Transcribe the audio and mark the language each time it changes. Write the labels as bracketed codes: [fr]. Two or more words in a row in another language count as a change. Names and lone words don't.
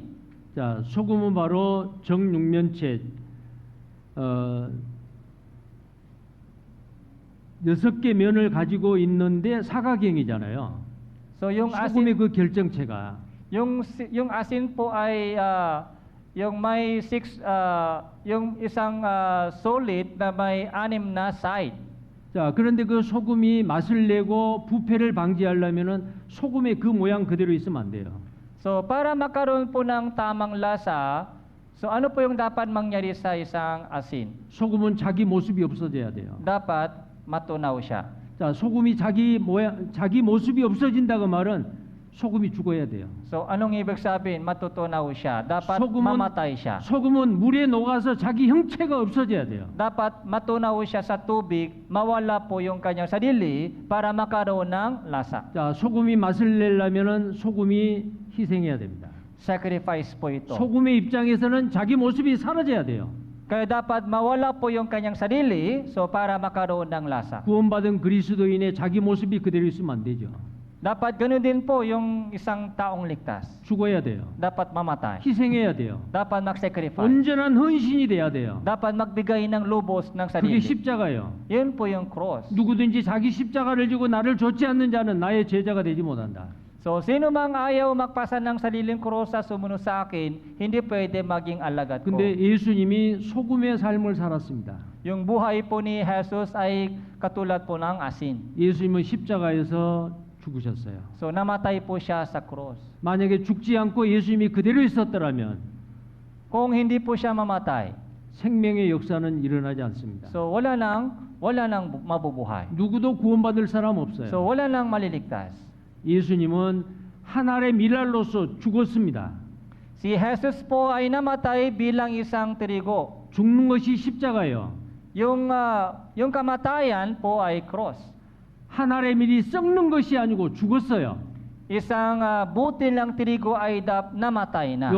[ko] 자 소금은 바로 정육면체 6개 면을 가지고 있는데 사각형이잖아요. [tl] So yung [ko] 소금의 [tl] asin, [ko] 그 결정체가 [tl] yung asin po ay yung may yung isang solid na may 6 na side. [ko] 자 그런데 그 소금이 맛을 내고 부패를 방지하려면은 소금의 그 모양 그대로 있으면 안 돼요. [tl] So para makaroon po ng tamang lasa, so ano po yung dapat mangyari sa isang asin? [ko] 소금은 자기 모습이 없어져야 돼요. [tl] Dapat matunaw siya. [ko] 자 소금이 자기 모습이 없어진다고 말은 소금이 죽어야 돼요. [tl] So anong ibig sabihin? Matutunaw siya. Dapat [ko] 소금은- [tl] mamatay siya. [ko] 소금은 물에 녹아서 자기 형체가 없어져야 돼요. [tl] Dapat matunaw siya sa tubig, mawala po yung kanyang sarili para makaroon ng lasa. [ko] 자 소금이 맛을 내려면은 소금이 희생해야 됩니다. [tl] Sacrifice po ito. [ko] 소금의 입장에서는 자기 모습이 사라져야 돼요. [tl] Kaya dapat mawala po yung kanyang sarili, so para makaroon ng lasa. [ko] 구원받은 그리스도인의 자기 모습이 그대로 있으면 안 되죠. [tl] Dapat ganoon din po yung isang taong ligtas. [ko] 죽어야 돼요. [tl] Dapat mamatay. [ko] 희생해야 돼요. [tl] Dapat mag-sacrifice. [ko] 온전한 헌신이 돼야 돼요. [tl] Dapat magbigay ng lubos ng [ko] 그게 [tl] sarili. [ko] 십자가예요. [tl] Yun po yung cross. [ko] 누구든지 자기 십자가를 지고 나를 좇지 않는 자는 나의 제자가 되지 못한다. [tl] So, sino mang ayaw magpasa ng sariling cross sa sumunod sa akin, hindi pwede maging alagad ko. [ko] 근데 예수님이 소금의 삶을 살았습니다. [tl] Yung buhay po ni Jesus ay katulad po ng asin. [ko] 예수님은 십자가에서 죽으셨어요. [tl] So, namatay po siya sa cross. [ko] 만약에 죽지 않고 예수님이 그대로 있었더라면 [tl] Kung hindi po siya mamatay, [ko] 생명의 역사는 일어나지 않습니다. [tl] so wala nang mabubuhay. [ko] 누구도 구원받을 사람 없어요. [tl] So, wala nang maliligtas. [ko] 예수님은 한 알의 밀알로서 죽었습니다. [tl] Si Jesus po ay namatay bilang isang trigo. [ko] 죽는 것이 십자가예요. [tl] Yung kamatayan po ay cross. [ko] 한 알의 밀이 썩는 것이 아니고 죽었어요. [tl] Isang butil ng trigo ay namatay na.